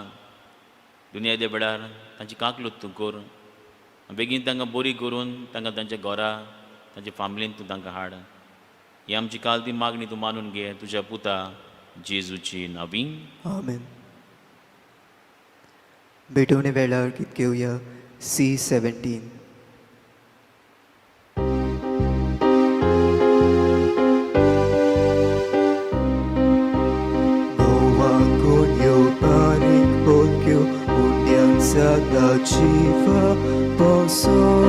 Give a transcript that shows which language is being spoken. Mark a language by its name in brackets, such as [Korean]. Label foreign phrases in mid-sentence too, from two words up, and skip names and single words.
[Konkani] दुनिया दे वेळार तांची काकलूत तूं कर, बेगीन तांकां बरी करून तांकां तांच्या घरा तांच्या फॅमिलीन तूं तांकां हाड. ही आमची काल ती मागणी तूं मानून घे तुज्या पुता जेजूची नांवी. आमेन. भेटवणे वेळार गीत घेवया C17. Bawagon yo panik pokyo unyang sa dachiva poso.